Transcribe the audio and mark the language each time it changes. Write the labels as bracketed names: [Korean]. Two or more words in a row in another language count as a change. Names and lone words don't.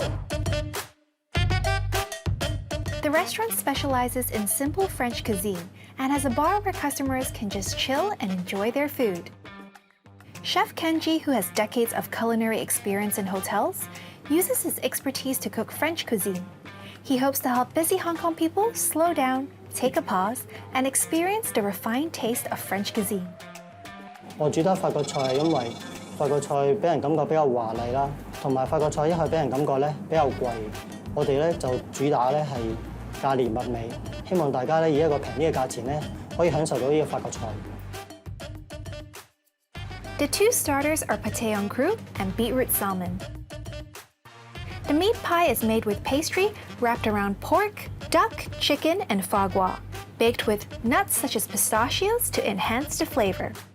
[English] The restaurant specializes in simple French cuisine and has a bar where customers can just chill and enjoy their food. Chef Kenji, who has decades of culinary experience in hotels, uses his expertise to cook French cuisine. He hopes to help busy Hong Kong people slow down, take a pause, and experience the refined taste of French cuisine. [Cantonese] 我煮得法國菜，因為法國菜俾人感覺比較華麗啦，同埋法國菜一係俾人感覺咧比較貴。我哋咧就主打咧係價廉物美，希望大家咧以一個平啲嘅價錢咧可以享受到呢個法國菜。 [English] The two starters are [French] pâté en croûte [English] and beetroot salmon. The meat pie is made with pastry wrapped around pork, duck, chicken, and foie gras, baked with nuts such as pistachios to enhance the flavor.